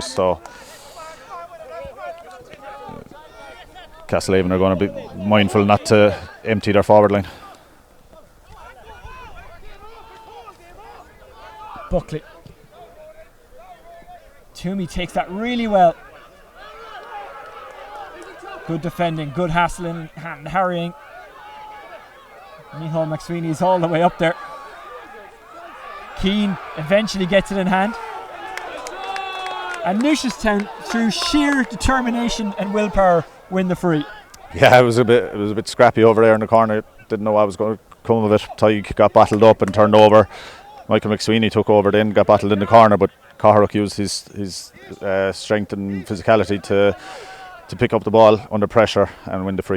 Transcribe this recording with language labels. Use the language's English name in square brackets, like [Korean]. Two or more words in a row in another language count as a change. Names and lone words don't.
[English] So Castlehaven are going to be mindful not to empty their forward line. Buckley. Toomey takes that really well. Good defending, good hassling and harrying. Micheál McSweeney is all the way up there. Keane eventually gets it in hand. And Newcestown, through sheer determination and willpower, win the free. Yeah, it was a bit scrappy over there in the corner. Didn't know what was going to come of it. Tyke got battled up and turned over. Michael McSweeney took over then, got battled in the corner, but Catharock used his strength and physicality to pick up the ball under pressure and win the free.